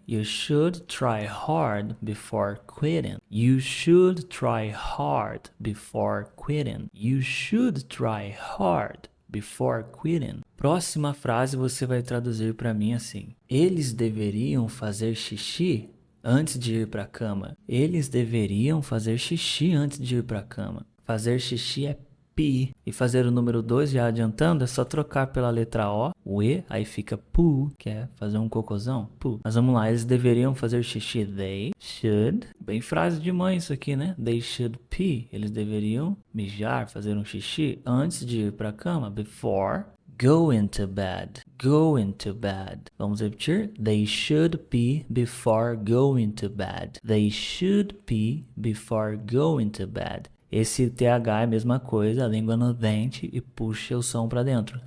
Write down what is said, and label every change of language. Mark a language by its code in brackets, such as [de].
[en] You should try hard before quitting. You should try hard before quitting. You should try hard before quitting. [pt] Próxima frase você vai traduzir para mim assim. Eles deveriam fazer xixi antes de ir para a cama. Eles deveriam fazer xixi antes de ir para a cama. Fazer xixi é pee. E fazer o número 2, já adiantando, é só trocar pela letra o E, aí fica poo, que é fazer um cocôzão, poo. Mas vamos lá, eles deveriam fazer xixi. [en] They should. [pt] Bem frase de mãe isso aqui, né? [en] They should pee. [pt] Eles deveriam mijar, fazer um xixi antes de ir para a cama. [en] Before going to bed. Going to bed. [pt] Vamos repetir. [en] They should pee before going to bed. They should pee before going to bed. [pt] Esse TH é a mesma coisa, a língua no dente e puxa o som para dentro.